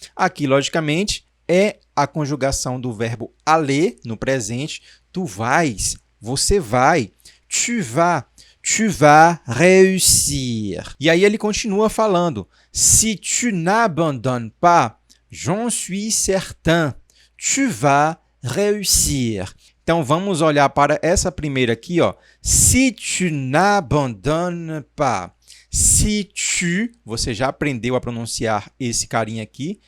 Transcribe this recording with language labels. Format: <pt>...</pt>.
<pt>Aqui, logicamente, é a conjugação do verbo aller no presente.</pt> <fr>Tu vais,</fr> <pt>você vai.</pt> <fr>Tu vas réussir.</fr> <pt>E aí ele continua falando.</pt> <fr>Si tu n'abandonnes pas, j'en suis certain. Tu vas réussir.</fr> <pt>Então, vamos olhar para essa primeira aqui, ó.</pt> <fr>Si tu n'abandonnes pas. Si tu,</fr> <pt>você já aprendeu a pronunciar esse carinha aqui.</pt>